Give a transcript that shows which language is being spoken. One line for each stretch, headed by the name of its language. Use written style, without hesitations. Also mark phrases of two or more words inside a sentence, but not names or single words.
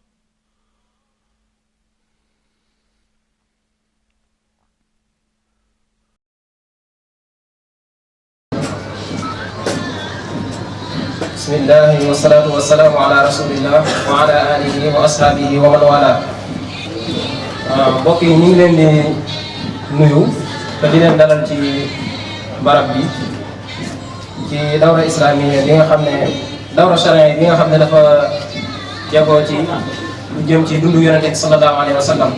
Arabic: بسم الله والصلاة والسلام على رسول الله وعلى آله وأصحابه ومن والاه.
Wolof: mbokk yi ñu ngi leen di nuyu te di leen dalal ci barab bi ci
Arabic: دورة إسلامية
Wolof: bi nga xam ne
Arabic: دورة شريعة
Wolof: bi nga xam ne dafa jagoo ci lu jëm ci dundu yonente bi
Arabic: صلى الله عليه وسلم.